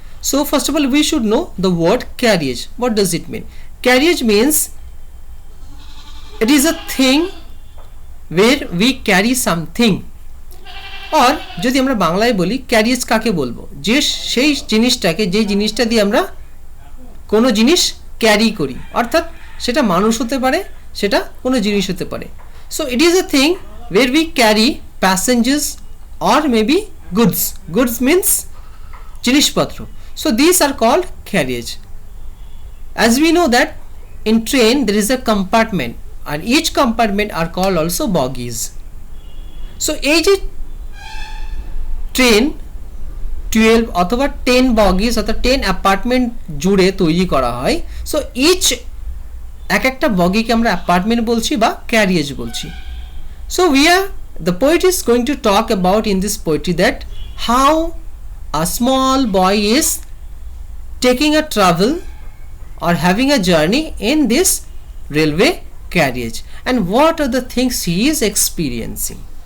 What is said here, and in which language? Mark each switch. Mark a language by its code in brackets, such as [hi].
[en] So first of all we should know the word carriage. What does it mean? Carriage means it is a thing where we carry something. [bn] or যদি আমরা বাংলায় বলি carriage কাকে বলবো, যে সেই জিনিসটাকে, যে জিনিসটা দিয়ে আমরা কোনো জিনিস ক্যারি করি, অর্থাৎ সেটা মানুষ হতে পারে, সেটা কোনো জিনিস হতে পারে. [en] So it is a thing where we carry passengers or maybe goods means জিনিসপত্র. So these are called carriage. As we know that in train there is a compartment and each compartment are called also bogies. [bn] So এই যে train 12 অথবা 10 বগিজ অথবা 10 apartment জুড়ে তৈরি করা হয়. So each একটা বগিকে আমরা অ্যাপার্টমেন্ট বলছি বা ক্যারিয়েজ বলছি. [en] So the poet is going to talk about in this poetry that how a small boy is taking a travel or having a journey in this railway carriage and what are the things he is experiencing.